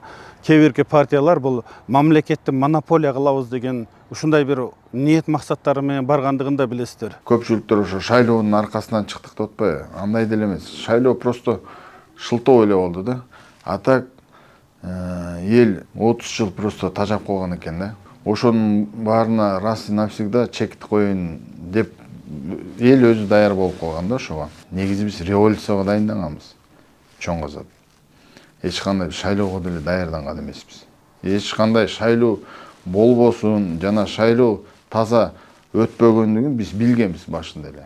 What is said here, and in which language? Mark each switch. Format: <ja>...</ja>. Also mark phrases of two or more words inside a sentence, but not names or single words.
<ky>Кээ бирки партиялар бул мамлекетти монополия кылабыз деген ушундай бир ниет максаттары менен баргандыгын да билесиздер. Көпчүлүктөр ошо шайлоонун аркасынан чыктык деп атпайбы? Андай деле эмес. Шайлоо просто шылтоо эле болду да. А так эл 30 жыл просто тажап койгон экен да. Ошонун баарына</ky> <ru>раз и навсегда</ru> <ky>чекти коеюн деп эл өзү даяр болуп калган да ошого. Негизи биз революцияга дайынданганбыз. Чоң казат. Эч кандай шайлоого деле даярданган эмеспиз. Эч кандай шайлоо болбосун жана шайлоо таза өтпөгөндүгүн биз билгенбиз башында эле.</ky>